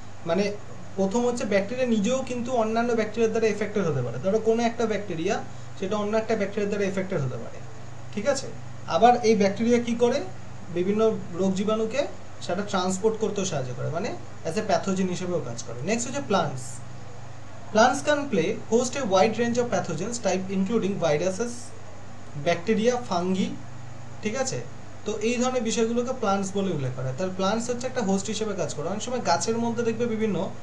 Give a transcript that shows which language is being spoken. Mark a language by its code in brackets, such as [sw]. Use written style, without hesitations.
[bn] মানে প্রথম হচ্ছে ব্যাকটেরিয়া নিজেও কিন্তু অন্যান্য ব্যাকটেরিয়ার দ্বারা এফেক্টেড হতে পারে। ধরো কোনো একটা ব্যাকটেরিয়া সেটা অন্য একটা ব্যাকটেরিয়ার দ্বারা এফেক্টেড হতে পারে, ঠিক আছে? আবার এই ব্যাকটেরিয়া কি করে, বিভিন্ন রোগ জীবাণুকে সেটা ট্রান্সপোর্ট করতেও সাহায্য করে, মানে অ্যাজ এ প্যাথোজেন হিসেবেও কাজ করে। নেক্সট হচ্ছে plants. [en] Plants can host a wide range of pathogens type including viruses, bacteria, fungi, [bn] ঠিক আছে? তো এই ধরনের বিষয়গুলোকে প্লান্টস বলে উল্লেখ করা হয়। তাহলে প্লান্টস হচ্ছে একটা হোস্ট হিসেবে কাজ করে। অনেক সময় গাছের মধ্যে দেখবে বিভিন্ন